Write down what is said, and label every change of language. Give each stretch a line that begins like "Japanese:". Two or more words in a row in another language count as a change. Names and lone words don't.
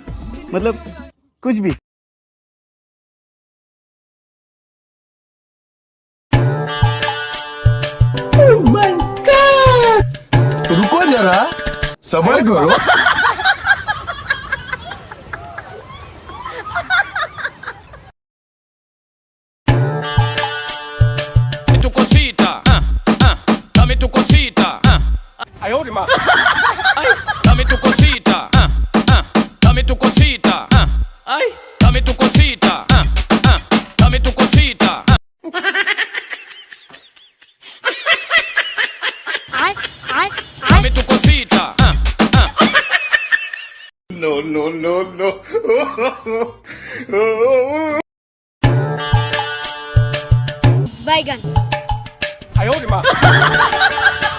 Hindi: मतलब कुछ भी। रुको जरा, सबर करो।
Spanish: Tu cosita, dame tu cosita,
Chinese: 哎呦我的妈！
Spanish: ay, dame tu cosita, dame tu cosita, ay, dame tu cosita, dame tu cosita. Dame tu cosita. No no no no.
Hindi: बैगन
Chinese: 哎呦我的妈！